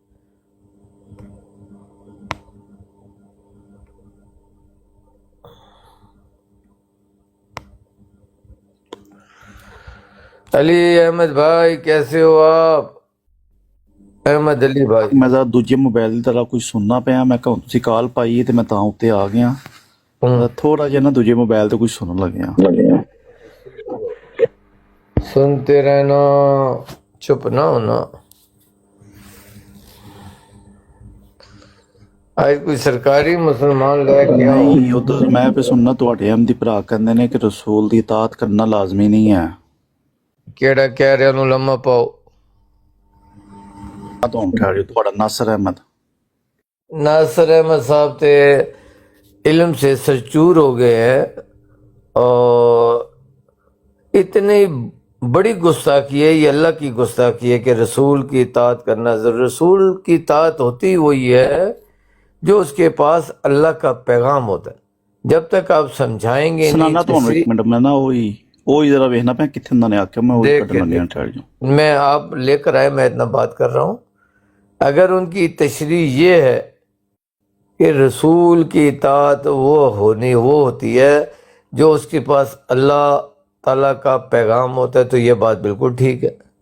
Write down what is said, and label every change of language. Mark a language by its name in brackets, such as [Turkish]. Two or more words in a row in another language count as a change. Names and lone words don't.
[Urdu] علی احمد بھائی کیسے ہو آپ؟ احمد علی بھائی [Punjabi] میں ذرا دوجے موبائل ਦੀ ਤਰ੍ਹਾਂ ਕੁਝ ਸੁਣਨਾ ਪਿਆ, ਮੈਂ ਕਿਹਾ ਤੁਸੀਂ ਕਾਲ ਪਾਈ ਤੇ ਮੈਂ ਤਾਂ ਉੱਤੇ ਆ ਗਿਆ। ਥੋੜਾ ਜਿਹਾ ਨਾ ਦੂਜੇ ਮੋਬਾਈਲ ਤੇ ਕੁਝ ਸੁਣਨ ਲੱਗਿਆ। [Urdu] سنتے رہنا، چپ نہ ہونا۔ آج کوئی سرکاری مسلمان لے کے آؤ۔ [Punjabi] ਨਹੀਂ ਉਧਰ ਮੈਂ ਵੀ ਸੁਣਨਾ ਤੁਹਾਡੇ ਅਹਿਮਦੀ ਭਰਾ ਕਹਿੰਦੇ ਨੇ ਕਿ ਰਸੂਲ ਦੀ ਇਤਾਅਤ ਕਰਨਾ ਲਾਜ਼ਮੀ ਨਹੀਂ ਹੈ। ਕਿਹੜਾ ਕਹਿ ਰਿਹਾ ਉਹਨੂੰ ਲੰਮਾ ਪਾਓ। ਆ ਤੁਹਾਨੂੰ ਕਹਿ ਰਿਹਾ ਤੁਹਾਡਾ ਨਾਸਰ ਅਹਿਮਦ। [Urdu] ناصر احمد صاحب تے علم سے سرچور ہو گئے ہیں، اور اتنی بڑی گستاخی ہے، یہ اللہ کی گستاخی ہے کہ رسول کی اطاعت کرنا ضرور۔ رسول کی اطاعت ہوتی وہی ہے جو اس کے پاس اللہ کا پیغام ہوتا ہے۔ جب تک آپ سمجھائیں گے نہیں، [Punjabi] ਸੁਣਾਣਾ ਤੁਹਾਨੂੰ ਇੱਕ ਮਿੰਟ, ਮੈਂ ਨਾ ਉਹੀ ਜ਼ਰਾ ਵੇਖਣਾ ਪਿਆ ਕਿੱਥੇ ਉਹਨਾਂ ਨੇ ਆਖਿਆ, ਮੈਂ ਉਹੀ ਕੱਢਣ ਲੱਗਿਆ। ਠਹਿਰ ਜਾਓ, [Urdu] میں آپ لے کر آئے، میں اتنا بات کر رہا ہوں۔ اگر ان کی تشریح یہ ہے کہ رسول کی اطاعت وہ ہوتی ہے جو اس کے پاس اللہ تعالیٰ کا پیغام ہوتا ہے، تو یہ بات بالکل ٹھیک ہے۔